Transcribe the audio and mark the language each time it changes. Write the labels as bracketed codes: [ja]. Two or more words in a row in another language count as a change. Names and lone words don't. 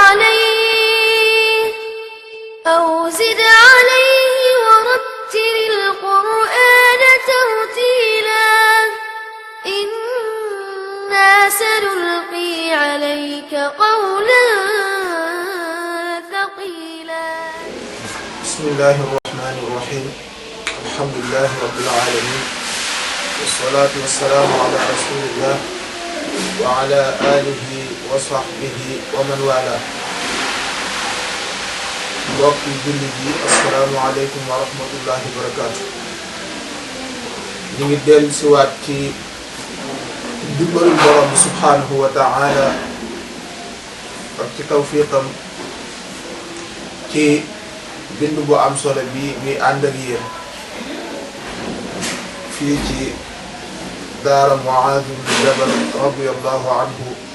[ar] عليه ورتل القرآن ترتيلا إنا سنلقي عليك قولا ثقيلا. بسم الله الرحمن الرحيم. الحمد لله رب العالمين، والصلاة والسلام على رسول الله وعلى آله وصحبه ومن والاه. [wo] mbokk jullit yi, [ar] السلام عليكم ورحمة الله وبركاته. [wo] ñu ngi dellu si waat ci dimbalul borom bi [ar] سبحانه وتعالى [wo] ak ci tawfiqam ci bind bu am solo bi muy ànd ak yéen fii ci daara Muaaz ibn Jabal [ar] رضي الله عنه.